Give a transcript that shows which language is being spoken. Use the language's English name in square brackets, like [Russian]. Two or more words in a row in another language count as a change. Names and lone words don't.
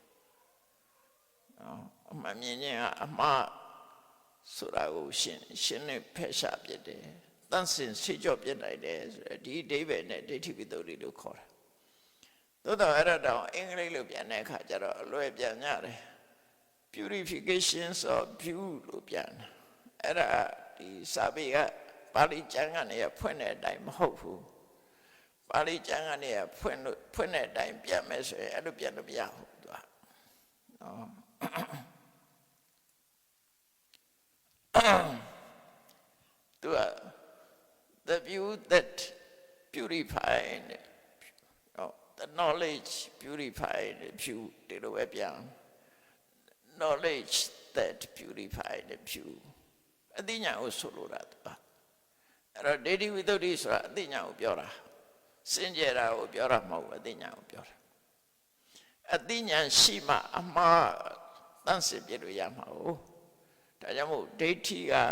[Burmese] နော်အမှန်မြင်ခြင်းကအမှားဆိုတာကိုရှင်းနဲ့ဖယ်ရှားပစ်တယ်တန်ရှင်းစေကြောပြ စ်နိုင်တယ်ဆိုတော့ဒီအဓိပ္ပာယ်နဲ့ဒိဋ္ဌိဝိတ္တုလို့ခေါ်တာသို့တော်အဲ့ဒါတော့အင်္ဂလိပ်လိုပြန်တဲ့အခါကျတော့အလွယ်ပြန်ကြတယ် [English] purifications of view [Burmese] လို့ပြန်အဲ့ဒါဒီစာပေကပါဠိကျမ်းကနေဖွင့်တဲ့အတိုင်းမဟုတ်ဘူးပါဠိကျမ်းကနေဖွင့်တဲ့အတိုင်းပြန်မယ်ဆိုရင်အဲ့လိုပြန်လို့မရဘူးသူကနော် [English] သူက the view that purified the knowledge purified view [Burmese] ဒီလိုပဲပြန် [English] knowledge that purified view [Burmese] အသိဉာဏ်ကိုဆိုလိုတာသူကအဲ့တော့ဒိဋ္ဌိဝိတ္တုဆိုတာအသိဉာဏ်ကိုပြောတာစင်ကြယ်တာကိုပြောတာမဟုတ်ဘူးအသိဉာဏ်ကိုပြောတာအသိဉာဏ်ရှိမှအမှားတန်းစစ်ပြလို့ရမှာ哦ဒါကြောင့်မို့ဒိဋ္ဌိက